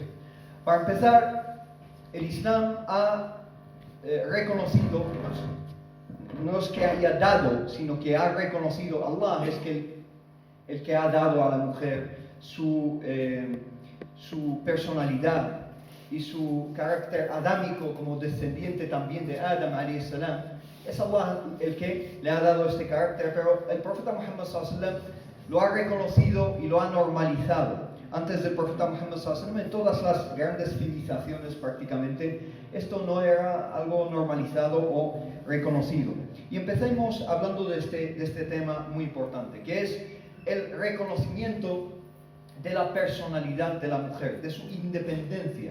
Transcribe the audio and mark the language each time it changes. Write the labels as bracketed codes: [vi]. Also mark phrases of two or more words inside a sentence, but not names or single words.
[es] Para empezar, el Islam ha reconocido, no es que haya dado, sino que ha reconocido, Allah es el que ha dado a la mujer su personalidad y su carácter adámico como descendiente también de Adam [ar] عليه السلام. [es] Es Allah el que le ha dado este carácter, pero el profeta Muhammad [ar] صلى الله عليه وسلم [es] lo ha reconocido y lo ha normalizado. Antes del profeta Muhammad [ar] صلى الله عليه وسلم, [es] en todas las grandes civilizaciones prácticamente, esto no era algo normalizado o reconocido. Y empecemos hablando de este tema muy importante, que es el reconocimiento de la personalidad de la mujer, de su independencia.